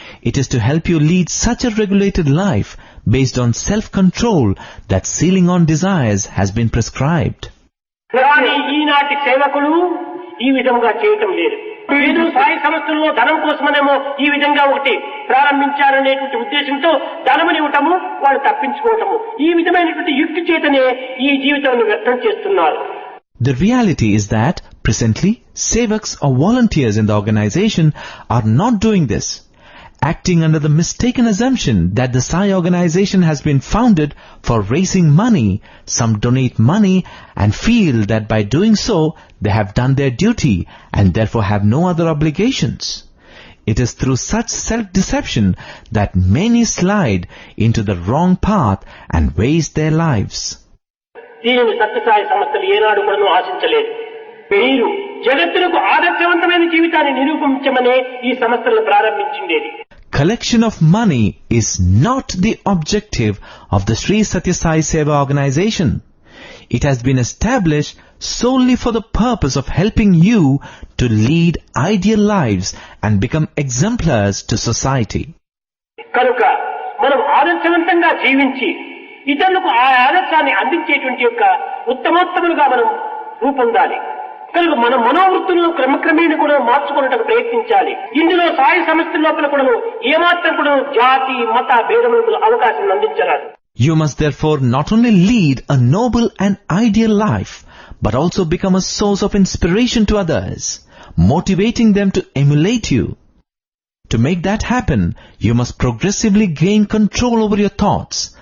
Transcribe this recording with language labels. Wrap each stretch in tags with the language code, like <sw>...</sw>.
<en>It is to help you lead such a regulated life based on self-control that sealing on desires has been prescribed.</en> <te>కానీ ఈనాటి సేవకులు ఈ విధంగా చేయటం లేదు. ఏదో సాయి సంస్థల్లో ధనం కోసమనేమో ఈ విధంగా ఒకటి ప్రారంభించారనేటువంటి ఉద్దేశంతో ధనముని ఇవ్వటము, వాళ్ళు తప్పించుకోవటము, ఈ విధమైనటువంటి యుక్తి చేతనే ఈ జీవితాన్ని వ్యర్థం చేస్తున్నారు.</te> <en>The reality is that, presently, sevaks or volunteers in the organization are not doing this, acting under the mistaken assumption that the Sai organization has been founded for raising money. Some donate money and feel that by doing so, they have done their duty and therefore have no other obligations. It is through such self-deception that many slide into the wrong path and waste their lives.</en> <te>దీనిని సత్యసాయి సంస్థలు ఏనాడు కూడా ఆశించలేదు. మీరు జగత్తులకు ఆదర్శవంతమైన జీవితాన్ని నిరూపించమనే ఈ సంస్థలను ప్రారంభించిండేది.</te> <en>Collection of money is not the objective of the Sri Satya Sai Seva organization. It has been established solely for the purpose of helping you to lead ideal lives and become exemplars to society.</en> <te>కనుక మనం ఆదర్శవంతంగా జీవించి ఇతరులకు ఆ ఆదర్శాన్ని అందించేటువంటి యొక్క ఉత్తమోత్తములుగా మనం రూపొందాలి. కనుక మన మనోవృత్తులను క్రమక్రమేణా కూడా మార్చుకునేందుకు ప్రయత్నించాలి. ఇందులో సాయి సంస్థ లోపల కూడా ఏమాత్రం కూడా జాతి మత భేదములకు అవకాశం అందించరాదు.</te> <en>You must therefore not only lead a noble and ideal life, but also become a source of inspiration to others, motivating them to emulate you. To make that happen, you must progressively gain control over your thoughts.</en>